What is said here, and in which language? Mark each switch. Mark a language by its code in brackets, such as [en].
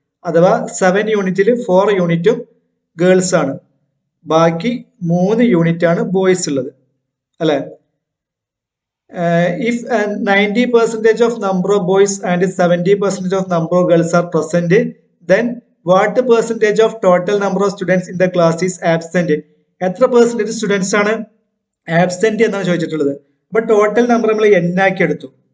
[ml] അഥവാ 7 യൂണിറ്റിൽ 4 യൂണിറ്റും ഗേൾസ് ആണ്, ബാക്കി 3 യൂണിറ്റ് ആണ് ബോയ്സ് ഉള്ളത്, അല്ലെ? [en] If 90% of number of boys and 70% of number of girls are present, then what percentage of total number of students in the class is absent? [ml] എത്ര percentage students ആണ് ആബ്സെന്റ് എന്നാണ് ചോദിച്ചിട്ടുള്ളത്. അപ്പൊ ടോട്ടൽ നമ്പർ നമ്മൾ n ആക്കി എടുത്തു.